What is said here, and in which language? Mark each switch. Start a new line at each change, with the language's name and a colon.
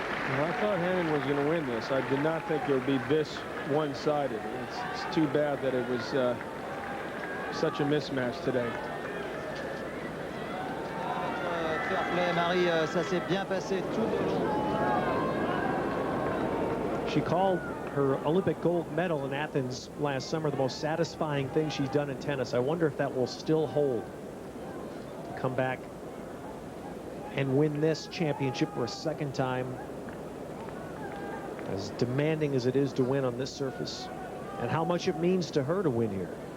English: Well, I thought Henin was going to win this. I did not think it would be this one-sided. It's too bad that it was such a mismatch today. Fair play,
French: Marie, ça s'est bien passé tout le long.
English: She called her Olympic gold medal in Athens last summer the most satisfying thing she's done in tennis. I wonder if that will still hold to come back and win this championship for a second time, as demanding as it is to win on this surface, and how much it means to her to win here.